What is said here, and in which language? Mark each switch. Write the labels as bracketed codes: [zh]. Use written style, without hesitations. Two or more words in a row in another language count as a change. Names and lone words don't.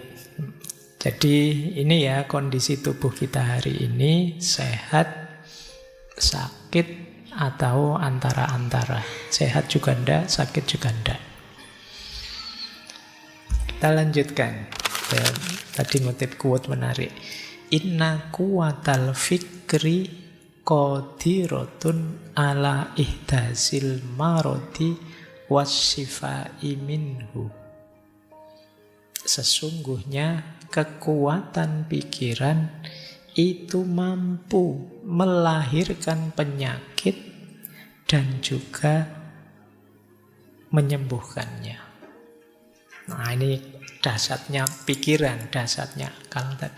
[id] Jadi ini ya kondisi tubuh kita hari ini. Sehat, sakit, atau antara-antara. Sehat juga ndak, sakit juga ndak. Kita lanjutkan. Dan tadi ngutip quote menarik. [ar] إن قوة الفكر قادرة على إحداث المرض والشفاء منه. [id] Sesungguhnya kekuatan pikiran itu mampu melahirkan penyakit dan juga menyembuhkannya. Nah, ini dasarnya pikiran, dasarnya akal tadi.